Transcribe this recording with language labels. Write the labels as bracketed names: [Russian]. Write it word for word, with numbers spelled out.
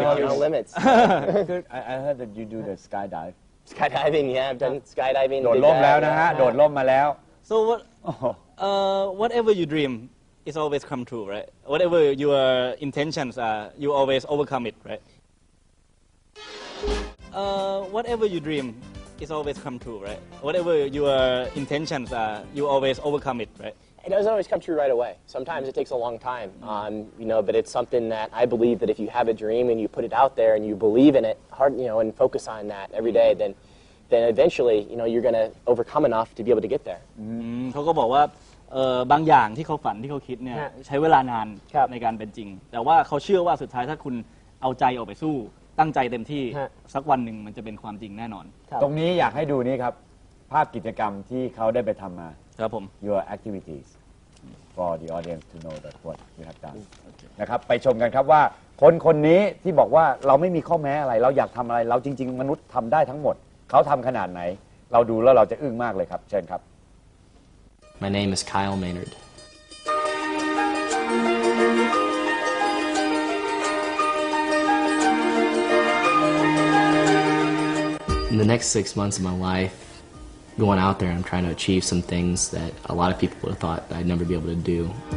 [English] no limits คือ I heard that you do the skydive skydiving yeah I've done skydiving [Thai] โดดล่มแล้วนะฮะโดดล่มมาแล้ว [English] so what uh whatever you dream is always come true right whatever your intentions are you always overcome it right uh whatever you dream it's always come true right whatever your intentions are you always overcome it right it doesn't always come true right away sometimes it takes a long time um you know but it's something that I believe that if you have a dream and you put it out there and you believe in it hard you know and focus on that every day then then eventually you know you're going to overcome enough to be able to get there [Thai] อืมเขาก็บอกว่าเอ่อบางอย่างที่เขาฝันที่เขาคิดเนี่ยใช้เวลานานในการเป็นจริงแต่ว่าเขาเชื่อว่าสุดท้ายถ้าคุณเอาใจออกไปสู้ตั้งใจเต็มที่สักวันหนึ่งมันจะเป็นความจริงแน่นอน ตรงนี้อยากให้ดูนี่ครับภาพกิจกรรมที่เขาได้ไปทำมา ครับผม [English] your activities for the audience to know that what you have done [Thai] นะครับไปชมกันครับว่าคนคนนี้ที่บอกว่าเราไม่มีข้อแม้อะไรเราอยากทำอะไรเราจริงๆมนุษย์ทำได้ทั้งหมดเขาทำขนาดไหนเราดูแล้วเราจะอึ้งมากเลยครับเชิญครับ [English] My name is Kyle Maynard In the next six months of my life, going out there, I'm trying to achieve some things that a lot of people would have thought I'd never be able to do.